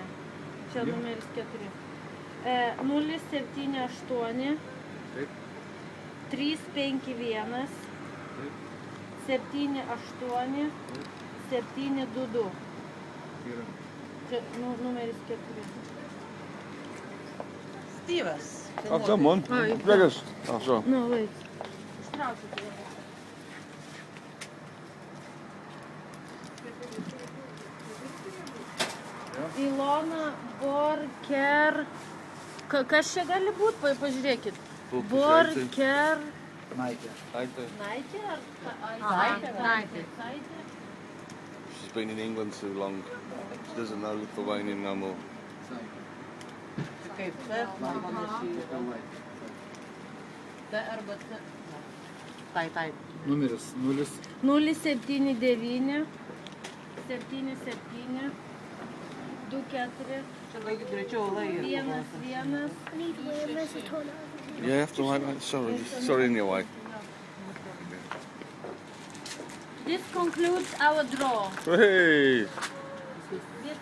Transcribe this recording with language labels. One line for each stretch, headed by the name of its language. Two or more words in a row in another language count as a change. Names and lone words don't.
Lithuanian: Čia numeris 4. 078 Taip. 351 78 722. Yra. Čia numeris 4. Styvas.
English: I've done one. Oh, you've Gregors. Oh, sorry. No, wait.
Lithuanian: Ištraukiu tai. Ilona Borker. Kas čia gali būt? Pažiūrėkit. Borker. Naitė. Naitė ar Naitė.
English: She's been in England too long. She doesn't know Lithuanian no more.
Lithuanian: Kaip T, man panašiai. T arba T. Tai. Numeris 079 77 24 Čia gali greičiau lai. 11.
English: Where's the toilet? Yeah, I have to wait, mate. Sorry in your way. This concludes our draw. Hey!